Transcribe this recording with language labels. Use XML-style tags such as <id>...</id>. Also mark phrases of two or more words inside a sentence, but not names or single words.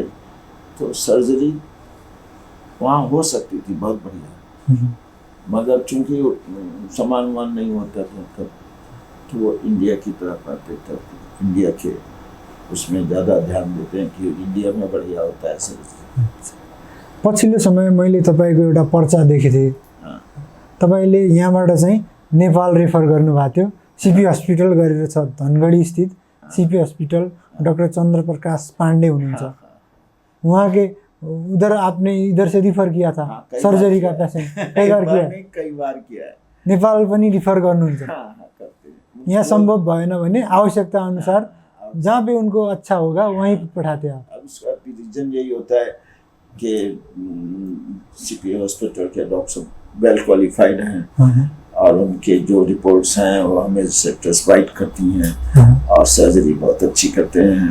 <hi>तो सर्जरी वहाँ हो सकती थी बहुत बढ़िया, मगर चूंकि सामान नहीं होता था तब, तो वो इंडिया की तरफ आते थे, इंडिया के उसमें ज़्यादा ध्यान देते हैं कि इंडिया में बढ़िया होता है सर्जरी।</hi> <ne>पछिल्लो समय मैले तपाईँको एउटा पर्चा देखेको थिएँ, तपाईँले यहाँबाट चाहिँ नेपाल रेफर गर्नुभएको थियो, सिपी हस्पिटल गरेर छ धनगढी स्थित सिपी हस्पिटल,</ne> <hi>डॉक्टर चंद्र प्रकाश पांडे हुनुहुन्छ, वहाँ के उधर आपने इधर से रिफर किया था सर्जरी का पेशेंट? कई बार किया है।</hi> <ne>नेपाल पनि रिफर गर्नुहुन्छ? यहाँ संभव भएन भने आवश्यकता अनुसार</ne> <hi>जहाँ पे उनको अच्छा होगा वहीं पठाते आप? अब उसका रीजन यही होता है कि सीपी हॉस्पिटल के डॉक्टर</hi> <en>well qualified</en> <hi>हैं, और उनके जो रिपोर्ट्स हैं वो हमें सेटिस्फाइड करती हैं, और सर्जरी बहुत अच्छी करते हैं।</hi>